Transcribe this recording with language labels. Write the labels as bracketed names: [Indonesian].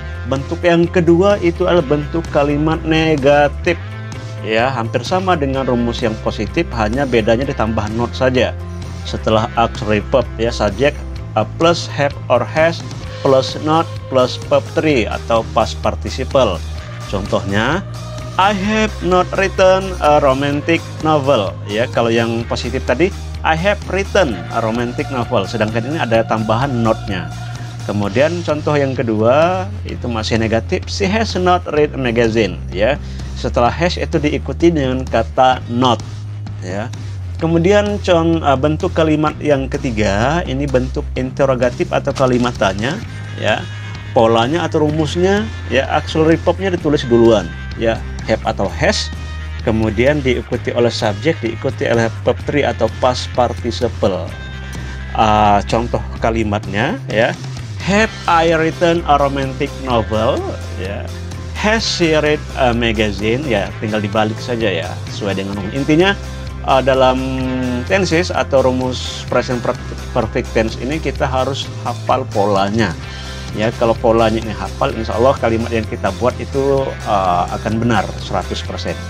[Indonesian] bentuk yang kedua itu adalah bentuk kalimat negatif. Ya, hampir sama dengan rumus yang positif, hanya bedanya ditambah not saja. Setelah auxiliary verb ya, subject plus have or has plus not plus verb 3 atau past participle. Contohnya, [English] I have not written a romantic novel. [Indonesian] Ya, kalau yang positif tadi [English] I have written a romantic novel, [Indonesian] sedangkan ini ada tambahan not-nya. Kemudian contoh yang kedua itu masih negatif, [English] she has not read a magazine. [Indonesian] Ya, setelah has itu diikuti dengan kata not. Ya, kemudian bentuk kalimat yang ketiga ini bentuk interrogatif atau kalimat tanya. Ya, polanya atau rumusnya ya, auxiliary verb-nya ditulis duluan. Ya, have atau has, kemudian diikuti oleh subjek, diikuti oleh verb 3 atau past participle. Contoh kalimatnya ya, [English] have I written a romantic novel? Ya, has she read a magazine? [Indonesian] Ya, tinggal dibalik saja ya, sesuai dengan umum. Intinya dalam tenses atau rumus present perfect tense ini kita harus hafal polanya. Ya, kalau polanya ini hafal, insya Allah kalimat yang kita buat itu akan benar 100%.